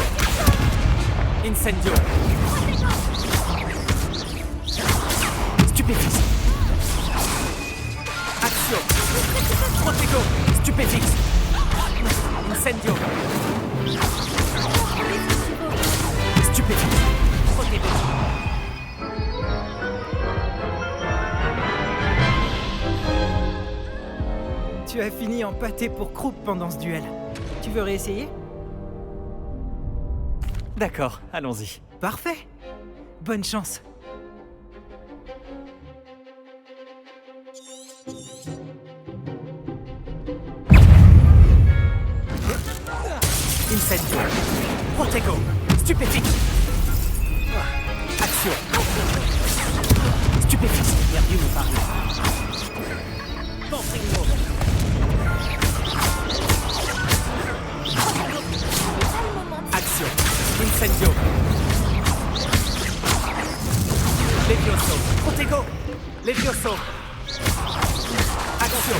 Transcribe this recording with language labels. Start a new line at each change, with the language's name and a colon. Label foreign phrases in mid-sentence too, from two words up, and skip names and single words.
French: Incendio. Stupéfixe. Action. Protego. Stupéfixe. Incendio. Stupéfixe. Protego. Tu as fini en pâté pour croupe pendant ce duel. Tu veux réessayer? D'accord, allons-y. Parfait. Bonne chance. Incendio. Protego. Stupéfixe. Action. Stupéfixe. Perdu ou pas. Confringo. Action. Incendio. Levioso. Protego. Levioso. Action.